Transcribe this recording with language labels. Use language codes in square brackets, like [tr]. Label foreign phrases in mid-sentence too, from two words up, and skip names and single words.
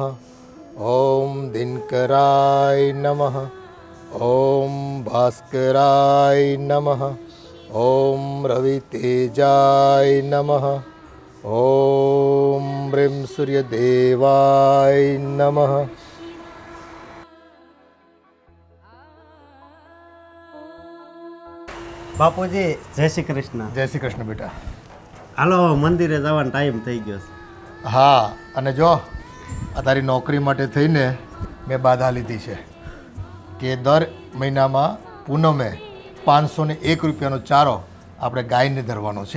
[sa] ॐ दिनकराय नमः। ॐ भास्कराय नमः। ॐ रवितेजाय नमः। ॐ ह्रीं सूर्यदेवाय नमः। [gu] બાપુજી જય શ્રી કૃષ્ણ. જય શ્રી કૃષ્ણ બેટા. હાલો મંદિરે જવાનો ટાઈમ થઈ ગયો છે. હા, અને જો આ તારી નોકરી માટે થઈને મેં બાધા લીધી છે કે દર મહિનામાં પૂનમે 501 રૂપિયાનો ચારો આપણે ગાયને ધરવાનો છે.